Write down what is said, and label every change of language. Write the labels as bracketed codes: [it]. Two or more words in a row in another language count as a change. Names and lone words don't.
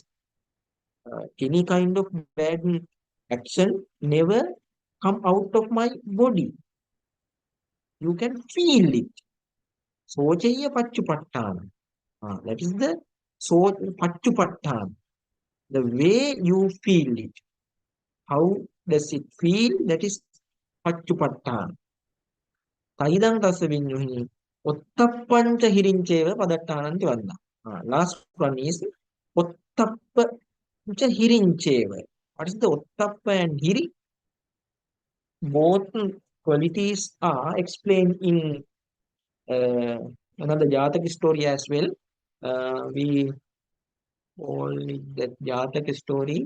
[en] Any kind of bad action never come out of my body. You can feel it. [pi] Sochaya pachupattana. [en] That is the [pi] so pachupattana. [en] The way you feel it. How does it feel? That is pachupattana. [pi] Taidang tassa vinyuhi. Ottappancha hirincheva padattananti vanna. [en] Last one is [pi] ottappancha hirincheva. [en] What is the ottappa and hiri? Both qualities are explained in uh, another Jataka story as well. We only that Jataka story.